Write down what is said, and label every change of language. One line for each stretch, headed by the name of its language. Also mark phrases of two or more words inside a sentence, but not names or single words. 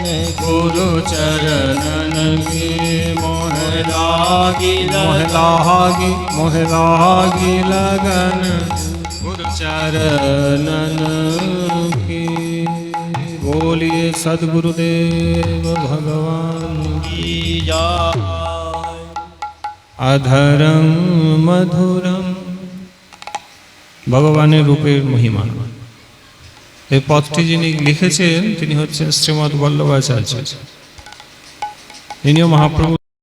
Hindi: गुरु चरणन के मोहे लागी मोहे लागी लगन गुरु चरणन की बोलिए सद्गुरुदेव भगवान की जय
Sanskrit: अधरम मधुरम
Bangla: ভগবানের রূপের মহিমা। এই পথটি যিনি লিখেছেন তিনি হচ্ছেন শ্রীমৎ বল্লভাচার্য। ইনিও মহাপ্রভু